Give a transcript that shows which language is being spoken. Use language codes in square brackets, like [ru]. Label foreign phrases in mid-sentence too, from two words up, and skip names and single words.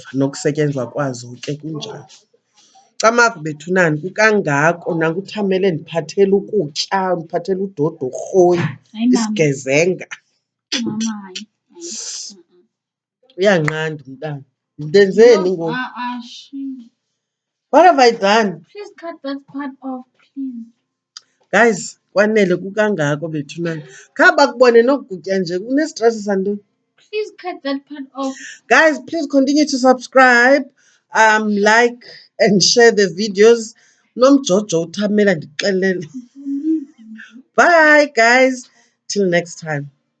[xh] Nokusetyenzwa kwazo ke kunjalo. Camagu bethunana kukangako, nanku uthamele ndiphathele ukutya, ndiphathele udodo orhoyi, isigezenga. Mama, hayi. Uyanqanda umntana. Ndenzeni ngoku? [en] What have I done? Please cut that part off, please. Guys, [xh] kwanele kukangako bethunana. Kha bakubone noku kutya nje kunestresi santoni? [en] Please cut that part off. Guys, please continue to subscribe, like and share the videos. [xh] Nomjojo uthamela ndixelele. [en] Bye, guys. Till next time.